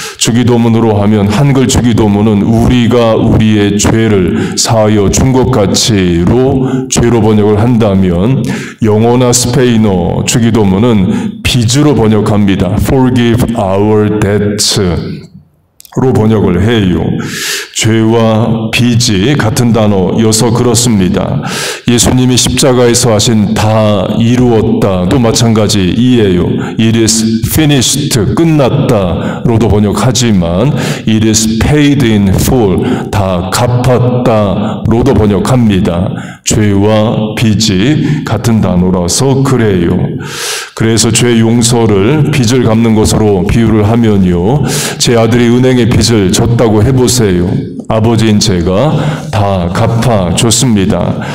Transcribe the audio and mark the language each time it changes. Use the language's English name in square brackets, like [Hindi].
[Korean] 주기도문으로 하면 한글 주기도문은 우리가 우리의 죄를 사하여 준 것 같이로 죄로 번역을 한다면 영어나 스페인어 주기도문은 빚으로 번역합니다. [English] Forgive our debts [Korean] 로 번역을 해요. 죄와 빚이 같은 단어여서 그렇습니다. 예수님이 십자가에서 하신 다 이루었다도 마찬가지이에요. [English] It is finished, [Korean] 끝났다로도 번역하지만 [English] It is paid in full, [Korean] 다 갚았다로도 번역합니다. 죄와 빚이 같은 단어라서 그래요. 그래서 죄 용서를 빚을 갚는 것으로 비유를 하면요. 제 아들이 은행에 빚을 졌다고 해보세요. 아버지인 제가 다 갚아줬습니다.